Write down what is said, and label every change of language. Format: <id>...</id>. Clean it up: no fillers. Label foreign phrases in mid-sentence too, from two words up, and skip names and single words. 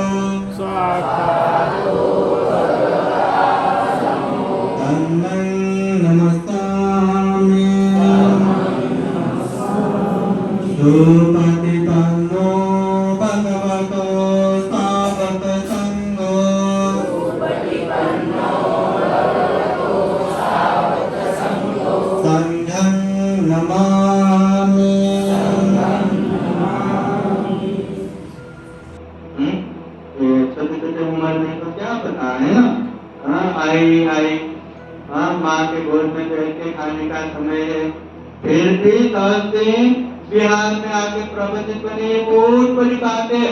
<pi>तन्नं नमस्सामि सुपतिपन्नो भगवतो सावक संघो संघं नमामि।</pi> <hi>छोटे छोटे उम्र में तो क्या पता है ना। हाँ आई हाँ माँ के गोद में बैठ के खाने का समय है, फिर भी 10 दिन बिहार में आके प्रवचन बने बहुत बड़ी बात है।</hi>